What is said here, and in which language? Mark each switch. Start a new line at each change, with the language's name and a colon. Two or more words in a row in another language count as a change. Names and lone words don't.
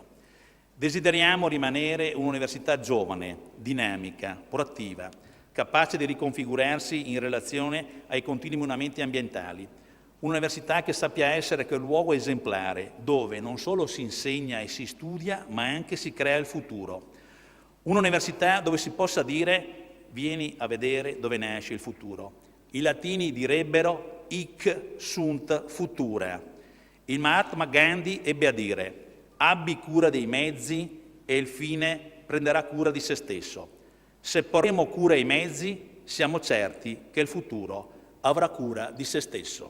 Italian: Desideriamo rimanere un'università giovane, dinamica, proattiva, capace di riconfigurarsi in relazione ai continui mutamenti ambientali. Un'università che sappia essere quel luogo esemplare dove non solo si insegna e si studia, ma anche si crea il futuro. Un'università dove si possa dire vieni a vedere dove nasce il futuro. I latini direbbero
Latin: hic sunt futura.
Italian: Il Mahatma Gandhi ebbe a dire abbi cura dei mezzi e il fine prenderà cura di se stesso. Se porremo cura ai mezzi, siamo certi che il futuro avrà cura di se stesso.